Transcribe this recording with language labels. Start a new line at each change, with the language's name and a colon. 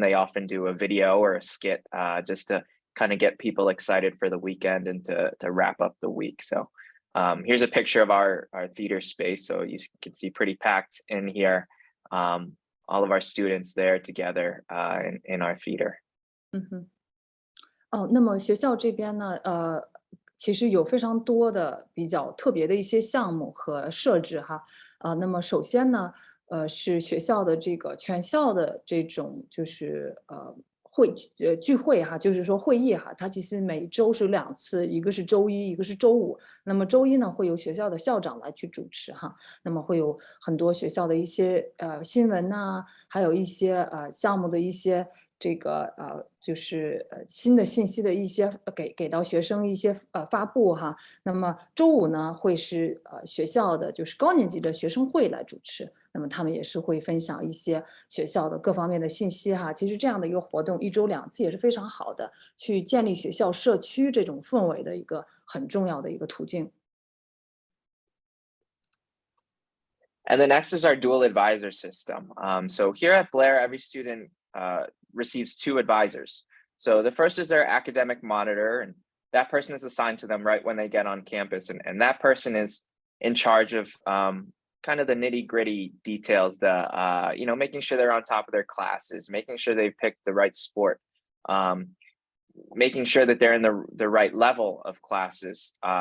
English: They often do a video or a skit just to kind of get people excited for the weekend and to wrap up the week. So here's a picture of our theater space. So you can see pretty packed in here. All of our students there together in our theater. 嗯哼。
Chinese: 那么学校这边呢，其实有非常多的比较特别的一些项目和设置哈。那么首先呢，是学校的这个全校的这种就是聚会哈，就是说会议哈，它其实每周是2次，一个是周一，一个是周五。那么周一呢，会由学校的校长来去主持哈。那么会有很多学校的一些新闻呐，还有一些项目的一些这个就是新的信息的一些给到学生一些发布哈。那么周五呢，会是学校的就是高年级的学生会来主持。那么他们也是会分享一些学校的各方面的信息哈。其实这样的一个活动，1周2次也是非常好的，去建立学校社区这种氛围的一个很重要的一个途径。
English: And the next is our dual advisor system. So here at Blair, every student receives 2 advisors. So the first is their academic monitor, and that person is assigned to them right when they get on campus. And that person is in charge of kind of the nitty gritty details, you know, making sure they're on top of their classes, making sure they've picked the right sport, making sure that they're in the right level of classes.